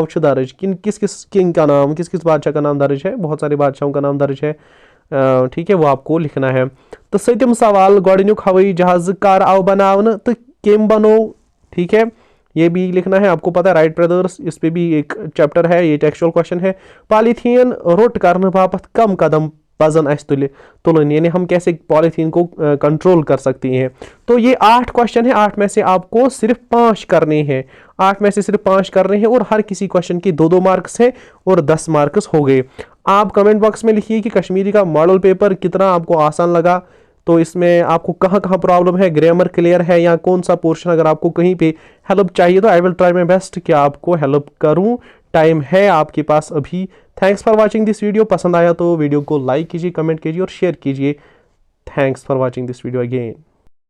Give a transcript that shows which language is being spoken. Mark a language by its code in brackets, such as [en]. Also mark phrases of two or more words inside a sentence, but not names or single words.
[hi] दर्ज किस किस किंग का नाम किस किस बादशाह का नाम दर्ज है बहुत सारे बादशाहों का नाम दर्ज है ठीक है वो आपको लिखना है तो [ks] सतम सवाल गोडनुक हवाई जहाज कर आव बनावन तो केम बनो [hi] ठीक है ये भी लिखना है आपको पता है राइट ब्रदर्स इस पे भी एक चैप्टर है ये [en] textual question [hi] है [ks] पॉलीथीन रोट करने बापत कम कदम पजन अस तुलन [hi] यानी हम कैसे पॉलीथीन को कंट्रोल कर सकते हैं तो ये 8 क्वेश्चन है 8 में से आपको सिर्फ 5 करने हैं 8 में से सिर्फ 5 करने हैं और हर किसी क्वेश्चन की 2-2 मार्क्स है और 10 मार्क्स हो गए आप [en] comment box [hi] में लिखिए कि कश्मीरी का [en] model paper [hi] कितना आपको आसान लगा तो इसमें आपको कहाँ कहाँ प्रॉब्लम है [en] grammar clear [hi] है या कौन सा पोर्शन अगर आपको कहीं पे हेल्प चाहिए तो [en] I will try my best [hi] कि आपको हेल्प करूँ टाइम है आपके पास अभी [en] thanks for watching this video [hi] पसंद आया तो वीडियो को लाइक कीजिए कमेंट कीजिए और शेयर कीजिए [en] thanks for watching this video again